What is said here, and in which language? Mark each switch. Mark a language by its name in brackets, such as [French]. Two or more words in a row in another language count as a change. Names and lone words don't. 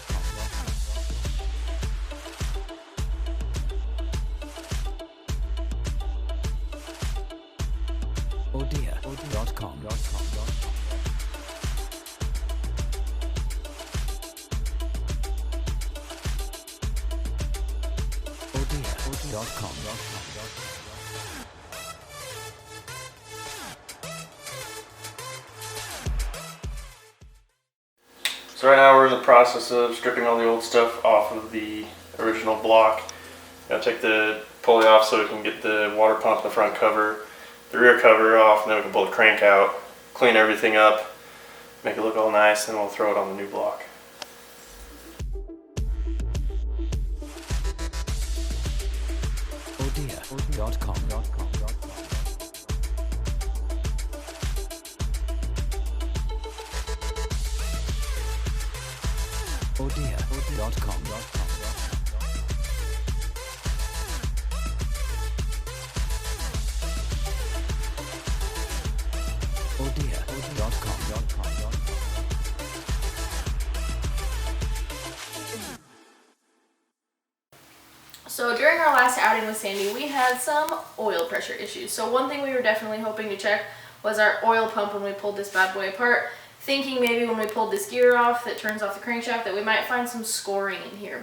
[English] Odia.com. Odia.com. So right now we're in the process of stripping all the old stuff off of the original block. Gotta take the pulley off so we can get the water pump in the front cover, the rear cover off, and then we can pull the crank out, clean everything up, make it look all nice, and we'll throw it on the new block. Odia.com. Odia.com. Odia.com. So during our last outing with Sandy, we had some oil pressure issues. So one thing we were definitely hoping to check was our oil pump when we pulled this bad boy apart, thinking maybe when we pulled this gear off that turns off the crankshaft that we might find some scoring in here.